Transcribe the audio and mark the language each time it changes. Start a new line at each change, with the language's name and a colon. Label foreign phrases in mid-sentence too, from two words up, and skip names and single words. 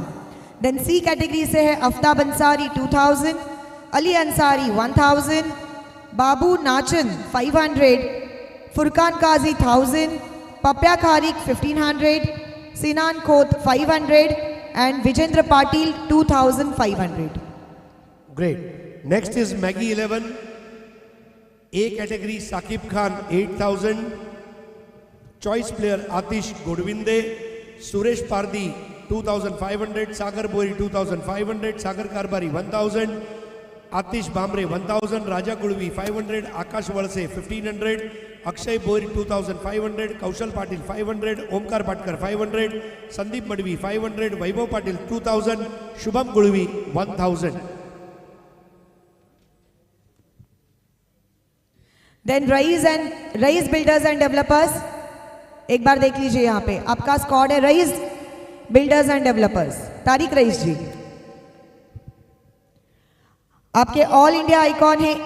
English: then C category
Hindi: से है आफ्ताब अंसारी 2000। अली अंसारी 1000। बाबू नाचन 500। फुरकान काजी 1000। पप्या खारिक 1500। सिनान खोत 500 एंड विजेंद्र पाटिल 2500।
English: Great. Next is Maggie 11. A category Saqib Khan 8,000. Choice player Atish Godwinde. Suresh Pardi 2,500. Sagar Bori 2,500. Sagar Karbari 1,000. Atish Bamre 1,000. Raja Gulvi 500. Akash Walse 1,500. Akshay Boir 2,500. Kaushal Patil 500. Omkar Patkar 500. Sandeep Madvi 500. Vaibhav Patil 2,000. Shubham Gulvi 1,000.
Hindi: देन रईस बिल्डर्स एंड डेवलपर्स एक बार देख लीजिए, यहाँ पे आपका स्क्वाड है रईस बिल्डर्स एंड डेवलपर्स। तारिक रईस जी आपके
English: All India icon
Hindi: है।